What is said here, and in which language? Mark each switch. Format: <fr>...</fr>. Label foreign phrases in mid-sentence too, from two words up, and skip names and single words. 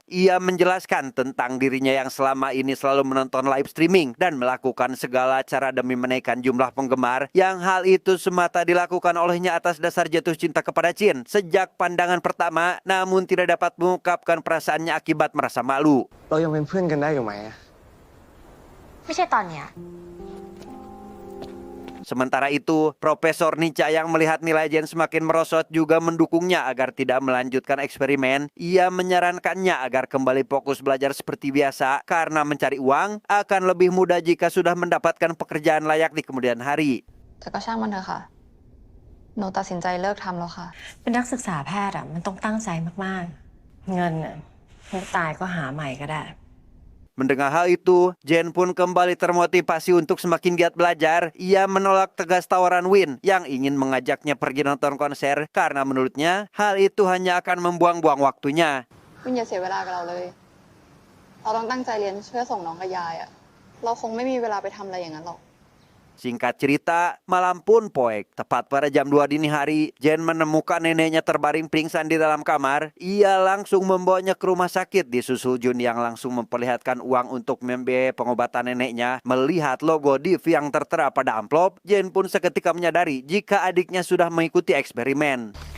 <id>Ia menjelaskan tentang dirinya yang selama ini selalu menonton live streaming dan melakukan segala cara demi menaikkan jumlah penggemar, yang hal itu semata dilakukan olehnya atas dasar jatuh cinta kepada Jin sejak pandangan pertama, namun tidak dapat mengungkapkan perasaannya akibat merasa malu.</id> <th>เรายังเป็นเพื่อนกันได้อยู่ไหมอะ ไม่ใช่ตอนเนี้ย</th> <id>Sementara itu, Profesor Nica yang melihat nilai Jen semakin merosot juga mendukungnya agar tidak melanjutkan eksperimen. Ia menyarankannya agar kembali fokus belajar seperti biasa karena mencari uang akan lebih mudah jika sudah mendapatkan pekerjaan layak di kemudian hari.</id> <th>แต่ก็ช่างมันเถอะค่ะ หนูตัดสินใจเลิกทำแล้วค่ะ เป็นนักศึกษาแพทย์อ่ะมันต้องตั้งใจมากๆ เงินอ่ะไม่ตายก็หาใหม่ก็ได้</th> <id>Mendengar hal itu, Jen pun kembali termotivasi untuk semakin giat belajar. Ia menolak tegas tawaran Win yang ingin mengajaknya pergi nonton konser karena menurutnya hal itu hanya akan membuang-buang waktunya.</id> <th>วินอย่าเสียเวลากับเราเลย เราต้องตั้งใจเรียนเพื่อส่งน้องกับยายอะเราคงไม่มีเวลาไปทำอะไรอย่างนั้นหรอก</th> <id>Singkat cerita, malam pun poek. Tepat pada jam 2 dini hari, Jen menemukan neneknya terbaring pingsan di dalam kamar. Ia langsung membawanya ke rumah sakit disusul Jun yang langsung memperlihatkan uang untuk membiayai pengobatan neneknya. Melihat logo Div yang tertera pada amplop, Jen pun seketika menyadari jika adiknya sudah mengikuti eksperimen.</id>